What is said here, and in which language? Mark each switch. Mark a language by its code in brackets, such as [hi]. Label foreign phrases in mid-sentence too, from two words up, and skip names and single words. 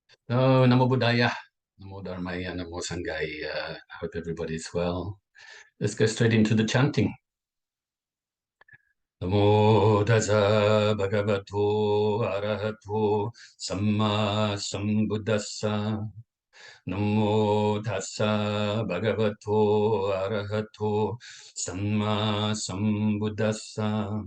[pi] Oh, Namo Buddhaya, Namo Dharmaya, Namo Sanghaya. [en] I hope everybody's well. Let's go straight into the chanting. [pi] Namo Tassa Bhagavato Arahato Samma Sambuddhassa. Namo Tassa Bhagavato Arahato Samma Sambuddhassa.